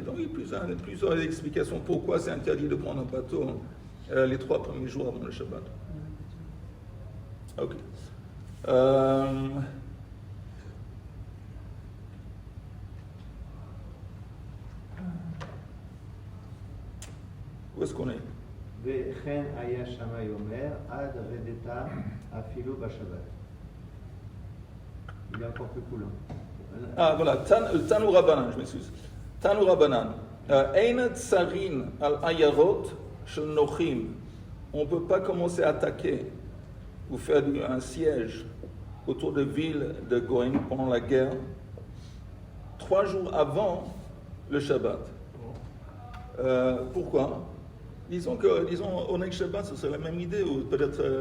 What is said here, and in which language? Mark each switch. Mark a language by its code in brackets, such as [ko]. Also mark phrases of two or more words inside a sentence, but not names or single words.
[fr] Donc il y a plusieurs explications pourquoi c'est interdit de prendre un bateau les 3 premiers jours avant le Shabbat. Ok. Où est-ce qu'on est? [he] וכן היה שמאי אומר, עד רדתה אפילו בשבת. [fr] Il est encore plus cool. Ah voilà, [he] תנו רבנן, [fr] je m'excuse. [he] תנו רבנן. אין צריכין על עיירות של נכרים. [fr] On ne peut pas commencer à attaquer ou faire un siège autour de villes de Goïm pendant la guerre 3 jours avant le Shabbat. Pourquoi? Disons, [he] עונג שבת, [fr] ce serait la même idée, ou peut-être...